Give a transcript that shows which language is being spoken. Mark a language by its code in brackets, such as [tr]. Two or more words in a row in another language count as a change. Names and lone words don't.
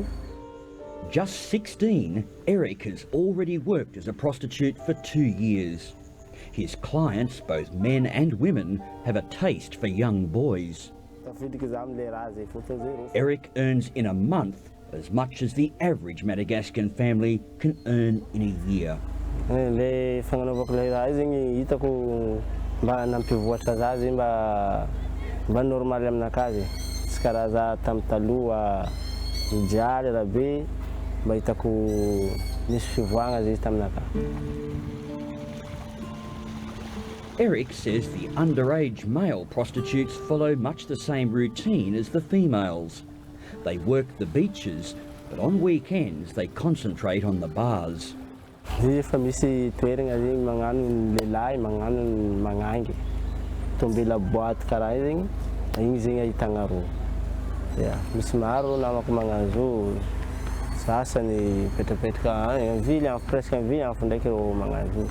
[en] Just 16, Eric has already worked as a prostitute for 2 years. His clients, both men and women, have a taste for young boys. Eric earns in a month as much as the average Madagascan family can earn in a year. [mg] Le fanganovako le raha zegny hitako mba nampivoatra zazy mba normal aminakazy tsy karaha za tamin'ny taloha mijaly rabe mba hitako nisy fivoagna izy taminaka. [en] Eric says the underage male prostitutes follow much the same routine as the females. They work the beaches, but on weekends they concentrate on the bars. [mg] Efa misy toerana zegny magnano lehilahy magnano magnangy tombela boîte karaha zegny igny zegny ahitagna ro. Misy maro namako magnano zo sasany petrapetraka vily presque vily ndraiky ro magnano zo.